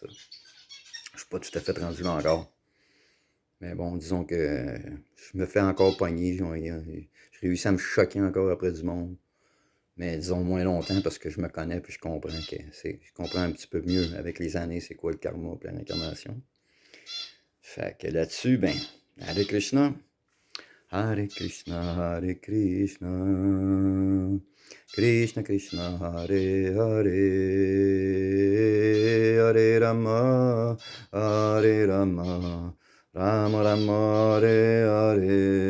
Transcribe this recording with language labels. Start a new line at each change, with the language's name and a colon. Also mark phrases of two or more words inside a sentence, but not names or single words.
French: Je suis pas tout à fait rendu là encore. Mais bon, disons que je me fais encore pogner, je réussis à me choquer encore après du monde. Mais disons moins longtemps parce que je me connais puis je comprends je comprends un petit peu mieux avec les années c'est quoi le karma et l'incarnation. Fait que là-dessus, ben,
Sanskrit: Hare Krishna. Hare Krishna, Hare Krishna. Krishna Krishna, Hare Hare. Hare Rama, Hare Rama. Rama Rama, Hare Hare.